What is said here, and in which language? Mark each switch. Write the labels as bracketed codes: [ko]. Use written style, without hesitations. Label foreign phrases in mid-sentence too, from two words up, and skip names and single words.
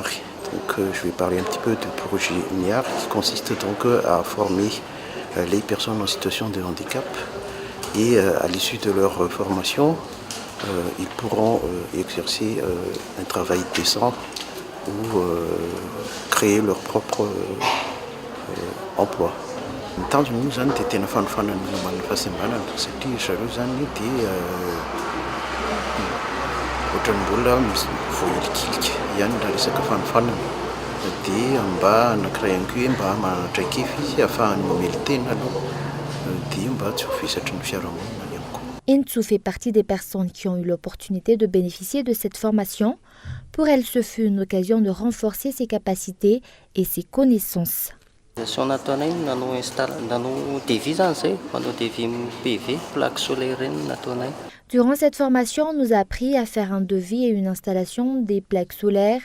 [fr] Donc, je vais parler un petit peu du projet MIAR qui consiste donc à former les personnes en situation de handicap et à l'issue de leur formation, ils pourront exercer un travail décent ou créer leur propre emploi. [mg] Tanjona zany dia tena fanofanana manana fahasembanana satria zareo zany dia ohatran'ny olona voahilikilika ihany raha resaka fanofanana dia mba anankiray ihany koa hoe mba manatraikefa izy ahafahany mamely tena aloha dia mba tsy ho vesatry ny fiarahamonina ihany koa. [fr] Intsu fait partie des personnes qui ont eu l'opportunité de bénéficier de cette formation. Pour elle, ce fut une occasion de renforcer ses capacités et ses connaissances. Durant cette formation, on nous a appris à faire un devis et une installation des plaques solaires.